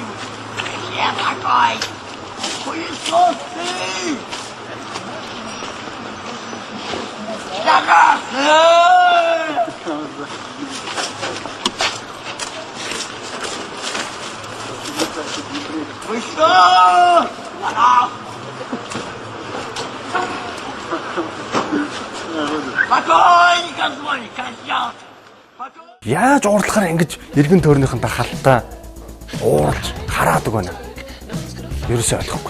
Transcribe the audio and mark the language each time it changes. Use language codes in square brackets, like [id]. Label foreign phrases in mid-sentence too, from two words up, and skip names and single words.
[ru] И все покойники! Хуесос ты! Пидорасы! Вы что? [mn] Яаж уурлахаар ингэж эргэн тойрныхонтой халтаа уурж хараадаг байна. Ерөөсөө ойлгохгүй.